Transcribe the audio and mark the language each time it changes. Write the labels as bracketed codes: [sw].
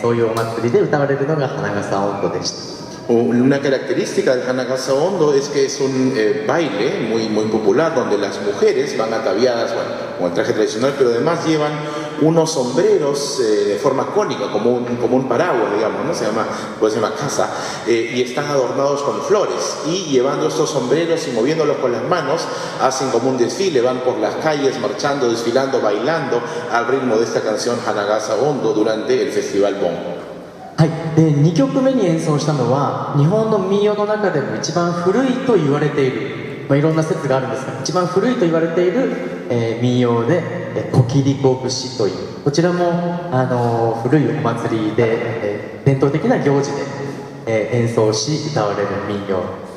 [ja] そういうお祭りで歌われるのが花笠音頭でした。 [es] Una característica del Hanagasa Ondo es que es un baile muy popular, donde las mujeres van ataviadas con el traje tradicional, pero además llevan unos sombreros de forma cónica, como un paraguas, digamos, ¿no? Se llama casa, y están adornados con flores, y llevando estos sombreros y moviéndolos con las manos, hacen como un desfile, van por las calles marchando, desfilando, bailando al ritmo de esta canción Hanagasa Ondo durante el Festival Bon. [ja] はい、で2曲目に演奏したのは日本の民謡の中でも一番古いと言われている、いろんな説があるんですが一番古いと言われている、民謡で「コキリコ節」というこちらも古いお祭りで、伝統的な行事で、演奏し歌われる民謡。